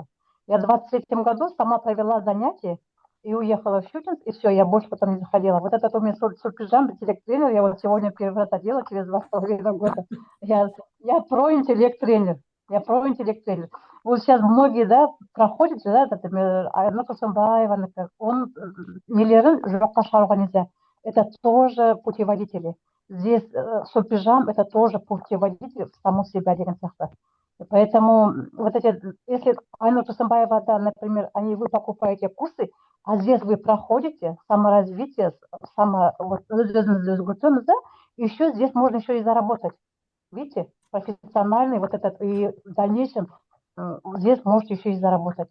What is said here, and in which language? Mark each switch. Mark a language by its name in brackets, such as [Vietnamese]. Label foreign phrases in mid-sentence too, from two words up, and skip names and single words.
[Russian] Я в 23-м году сама провела занятия и уехала в Щучинск, и все, я больше потом не заходила. Вот этот у меня Супержамп, интеллект-тренер, я вот сегодня первый раз одела через 2,5 года. Я про интеллект-тренер. Вот сейчас многие, да, проходят, да, например, Айнур Турсунбаева, он [Kazakh] нелерін жоққа шығаруға [Russian] нельзя. Это тоже путеводители. Здесь Супержамп – это тоже путеводитель в саму себя, [Kazakh] деген сияқты. [Russian] Поэтому вот эти, если Айнур Турсунбаева, да, например, вы покупаете курсы, а здесь вы проходите саморазвитие, да, еще здесь можно еще и заработать. Видите, профессиональный вот этот, и в дальнейшем здесь можете еще и заработать.